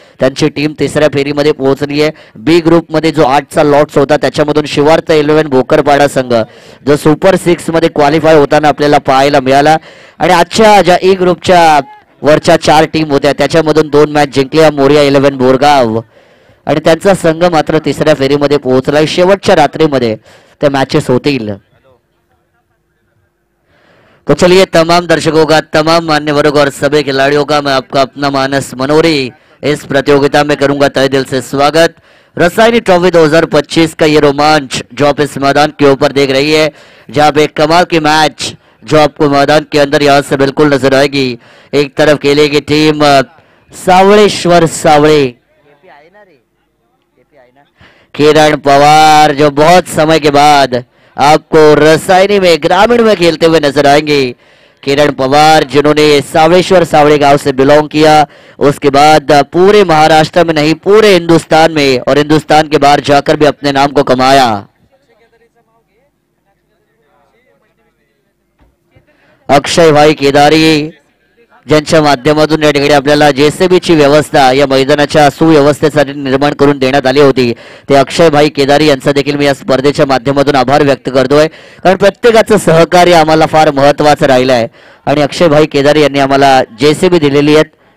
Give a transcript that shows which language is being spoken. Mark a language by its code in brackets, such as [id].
[mr] त्यांची टीम तिसऱ्या फेरीमध्ये पोहोचली आहे। बी ग्रुपमध्ये जो 8चा लॉट्स होता त्याच्यामधून शिवार्थ 11 भोकरपाडा संघ जो सुपर 6 मध्ये क्वालिफाय होताना आपल्याला पाहायला मिळाला आणि आजच्या ज्या ई ग्रुपच्या वरच्या 4 टीम होत्या त्याच्यामधून 2 मॅच जिंकल्या। मोरिया 11 बोरगाव आणि त्यांचा संघ मात्र तिसऱ्या फेरीमध्ये पोहोचला। शेवटच्या रात्रीमध्ये त्या मॅचेस होतील। [hi] तो चलिए तमाम दर्शकों का, तमाम मान्यवरों का और सभी खिलाड़ियों का मैं आपका अपना मानस मनोरी इस प्रतियोगिता में करूंगा तहे दिल से स्वागत। रसायनी ट्रॉफी 2025 का ये रोमांच जो आप इस मैदान के ऊपर देख रही है, जहां पे एक कमाल की मैच जो आपको मैदान के अंदर यहाँ से बिल्कुल नजर आएगी। एक तरफ खेलेगी टीम सावळेश्वर सावळे, किरण पवार जो बहुत समय के बाद आपको रसायनी में ग्रामीण में खेलते हुए नजर आएंगे। किरण पवार जिन्होंने सावळेश्वर सावळे गांव से बिलोंग किया, उसके बाद पूरे महाराष्ट्र में नहीं पूरे हिंदुस्तान में और हिंदुस्तान के बाहर जाकर भी अपने नाम को कमाया। [mr] अक्षय भाई केदारी ज्यांच्या माध्यमातून या ठिकाणी आपल्याला जेसीबीची व्यवस्था या मैदानाच्या सुव्यवस्थेसाठी निर्माण करून देण्यात आली होती, ते अक्षय भाई केदारी यांचा देखील मी या स्पर्धेच्या माध्यमातून आभार व्यक्त करतोय। कारण प्रत्येकाचं सहकार्य आम्हाला फार महत्त्वाचं राहिलं आहे आणि अक्षय भाई केदारी यांनी आम्हाला जेसीबी दिलेली आहेत।